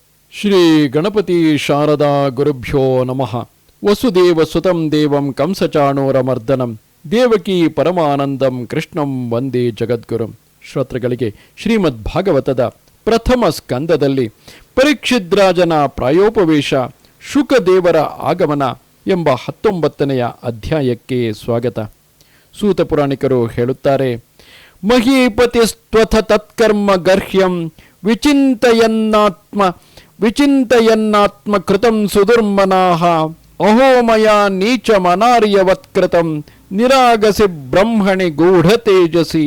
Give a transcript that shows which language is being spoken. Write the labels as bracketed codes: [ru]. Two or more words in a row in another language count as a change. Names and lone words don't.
[sa] ಶ್ರೀ ಗಣಪತಿ ಶಾರದಾ ಗುರುಭ್ಯೋ ನಮಃ. ವಸುದೇವ ಸುತಂ ದೇವಂ ಕಂಸಚಾಣೂರಮರ್ದನಂ ದೇವಕೀ ಪರಮಾನಂದಂ ಕೃಷ್ಣಂ ವಂದೇ ಜಗದ್ಗುರುಂ. [kn] ಶ್ರೋತೃಗಳಿಗೆ ಶ್ರೀಮದ್ ಭಾಗವತದ ಪ್ರಥಮ ಸ್ಕಂದದಲ್ಲಿ ಪರೀಕ್ಷಿದ್ರಾಜನ ಪ್ರಾಯೋಪವೇಶ, ಶುಕದೇವರ ಆಗಮನ ಎಂಬ 19ನೆಯ ಅಧ್ಯಾಯಕ್ಕೆ ಸ್ವಾಗತ. ಸೂತ ಪುರಾಣಿಕರು ಹೇಳುತ್ತಾರೆ, [sa] ಮಹೀಪತಿಸ್ತ್ವಥ ತತ್ಕರ್ಮ ಗರ್ಹ್ಯಂ ವಿಚಿಂತಯನ್ನಾತ್ಮ ಕೃತಂ ಸುದುರ್ಮನಾಹ ಅಹೋಮಯ ನೀಚ ಮನಾರ್ಯವತ್ಕೃತಂ ನಿರಾಗಸಿ ಬ್ರಹ್ಮಣಿ ಗೂಢ ತೇಜಸಿ.